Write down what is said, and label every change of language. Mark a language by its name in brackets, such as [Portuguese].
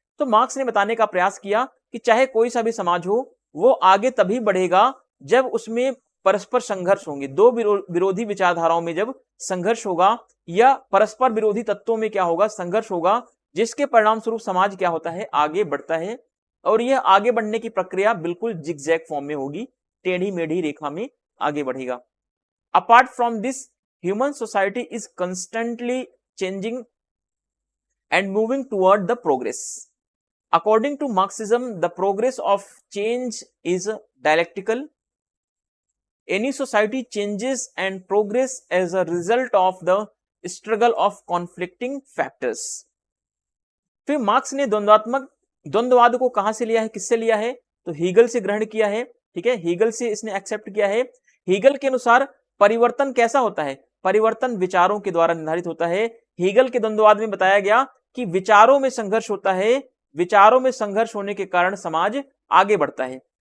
[Hindi] तो मार्क्स ने बताने का प्रयास किया कि चाहे कोई सा भी समाज हो, वो आगे तभी बढ़ेगा जब उसमें परस्पर संघर्ष होंगे, दो विरोधी विचारधाराओं में जब संघर्ष होगा या परस्पर विरोधी तत्वों में क्या होगा, संघर्ष होगा, जिसके परिणाम स्वरूप समाज क्या होता है, आगे बढ़ता है। और यह आगे बढ़ने की प्रक्रिया बिल्कुल जिगजैग फॉर्म में होगी, टेढ़ी मेढ़ी रेखा में आगे बढ़ेगा। [English] Apart from this, human society is constantly changing and moving toward the progress. According to Marxism, the progress of change is dialectical. Any society changes and progress as a result of the struggle of conflicting factors. [Hindi] फिर marks ने द्वंद्ववाद को कहां से लिया है, किससे लिया है? तो हीगल से ग्रहण किया है। ठीक है, हीगल से इसने एक्सेप्ट किया है। हीगल के अनुसार परिवर्तन कैसा होता है? परिवर्तन विचारों के द्वारा निर्धारित होता है। हीगल के द्वंद्ववाद में बताया गया कि विचारों में संघर्ष होता है, विचारों में संघर्ष होने के कारण समाज आगे बढ़ता है।